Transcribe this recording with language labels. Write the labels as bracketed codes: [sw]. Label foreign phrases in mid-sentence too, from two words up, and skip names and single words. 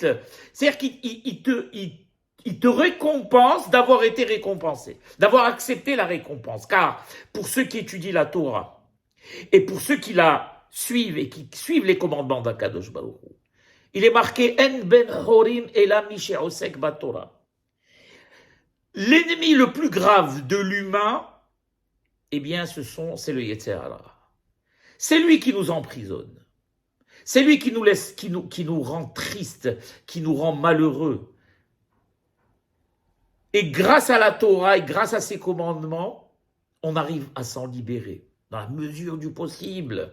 [fr] C'est-à-dire qu'il te récompense d'avoir été récompensé, d'avoir accepté la récompense. Car pour ceux qui étudient la Torah et pour ceux qui la suivent et qui suivent les commandements d' [he] הקדוש ברוך הוא, [fr] il est marqué [he] אין בן חורין אלא מי שעוסק בתורה. [fr] L'ennemi le plus grave de l'humain, eh bien, c'est le [he] יצר הרע. [fr] C'est lui qui nous emprisonne. C'est lui qui nous laisse, qui nous rend tristes, qui nous rend malheureux. Et grâce à la Torah et grâce à ses commandements, on arrive à s'en libérer, dans la mesure du possible.